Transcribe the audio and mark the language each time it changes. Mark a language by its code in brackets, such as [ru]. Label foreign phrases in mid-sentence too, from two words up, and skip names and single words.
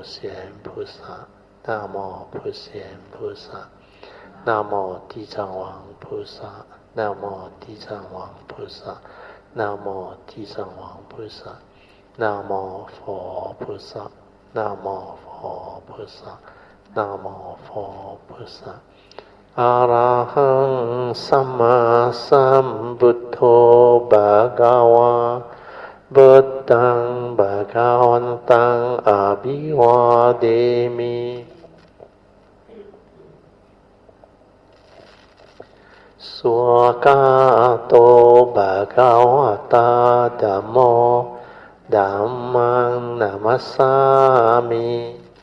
[zh] 贤菩萨 Namo 普贤菩萨 Namo 地藏王菩萨 Namo 地藏王菩萨 Namo 地藏王菩萨 Namo 佛菩萨 Namo 佛菩萨 Namo 佛菩萨 [pi] Arahang Sama Sambuddho Bhagava Buddhaṃ Bhagavaṃ Abhivādemi Swakato Bhagavata Dhammo Dhammaṃ Namasami